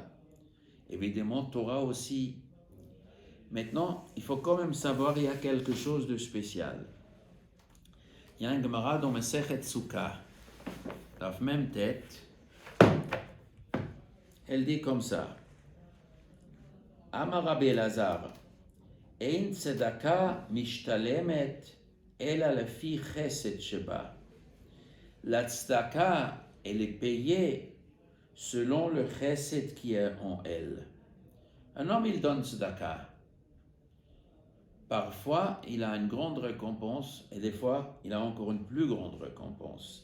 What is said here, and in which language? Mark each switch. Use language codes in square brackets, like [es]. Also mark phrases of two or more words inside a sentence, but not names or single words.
[fr] Évidemment, Torah aussi. Maintenant, il faut quand même savoir, il y a quelque chose de spécial. Il y a un Gemara dans [he] מסכת סוכה, [fr] la même tête, elle dit comme ça, [he] אמר רבי אלעזר אין צדקה משתלמת אלא לפי חסד שבה. [fr] La tzedaka, elle est payée selon le chesed qui est en elle. Un homme, il donne tzedaka. Parfois, il a une grande récompense et des fois, il a encore une plus grande récompense.